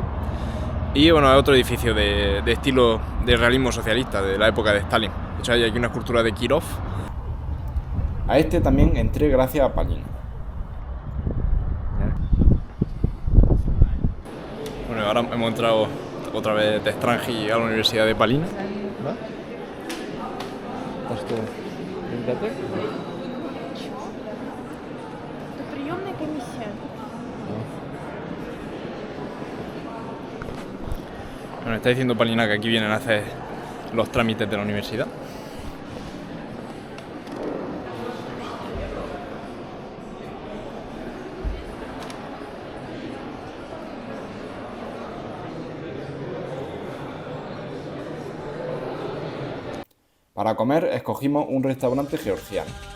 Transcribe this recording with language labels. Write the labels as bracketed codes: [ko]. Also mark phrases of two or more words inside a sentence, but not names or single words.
[es] Y bueno, es otro edificio de estilo de realismo socialista, de la época de Stalin. De hecho, hay aquí una escultura de Kirov. A este también entré gracias a Palina. Bueno, ahora hemos entrado otra vez de Strangi a la Universidad de Palina. [ru] Приемная комиссия. [es] Bueno, está diciendo Palina que aquí vienen a hacer los trámites de la universidad. Para comer escogimos un restaurante georgiano.